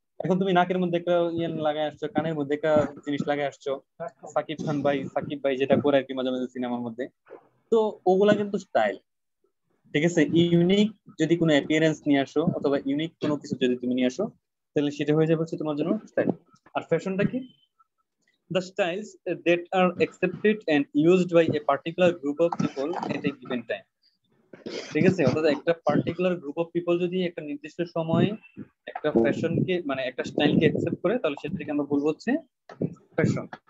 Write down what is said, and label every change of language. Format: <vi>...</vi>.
<bn>এখন তুমি নাকের মধ্যে একটা ইয়ে লাগাই আসছো, কানের মধ্যে একটা জিনিস লাগাই আসছো, সাকিব খান ভাই, সাকিব ভাই যেটা করে আর কি মাঝে মাঝে সিনেমার মধ্যে, তো ওগুলা কিন্তু স্টাইল, ঠিক আছে। ইউনিক যদি কোনো অ্যাপিয়ারেন্স নিয়ে আসো অথবা ইউনিক কোনো কিছু যদি তুমি নিয়ে আসো, তাহলে সেটা হয়ে যাবে হচ্ছে তোমার জন্য স্টাইল। আর ফ্যাশনটা কি?</bn> <en>The styles that are accepted and used by a particular group of people at a given time,</en> <bn>ঠিক আছে। অর্থাৎ একটা পার্টিকুলার গ্রুপ অফ পিপল যদি একটা নির্দিষ্ট সময়ে একটা ফ্যাশনকে মানে একটা স্টাইলকে অ্যাকসেপ্ট করে তাহলে সেটাকে আমরা বলবো হচ্ছে ফ্যাশন।</bn>